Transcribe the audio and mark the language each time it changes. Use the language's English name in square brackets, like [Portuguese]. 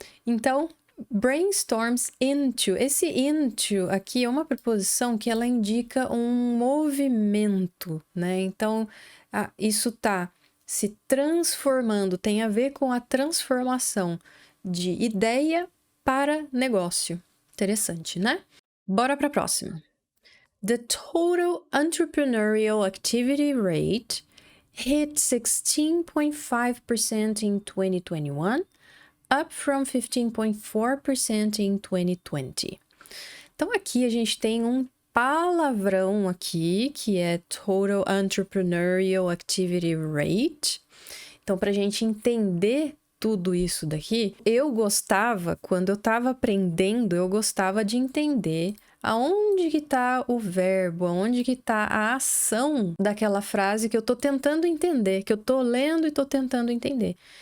[Portuguese] Então, brainstorms into. Esse into aqui é uma preposição que ela indica um movimento, né? Então, isso tá se transformando, tem a ver com a transformação de ideia para negócio. Interessante, né? Bora para a próxima. [English] The total entrepreneurial activity rate hit 16.5% in 2021, up from 15.4% in 2020. [Portuguese] Então, aqui a gente tem um palavrão aqui, que é Total Entrepreneurial Activity Rate. Então, para a gente entender tudo isso daqui, quando eu estava aprendendo, eu gostava de entender aonde que está o verbo, aonde que está a ação daquela frase que eu estou tentando entender, que eu estou lendo e estou tentando entender.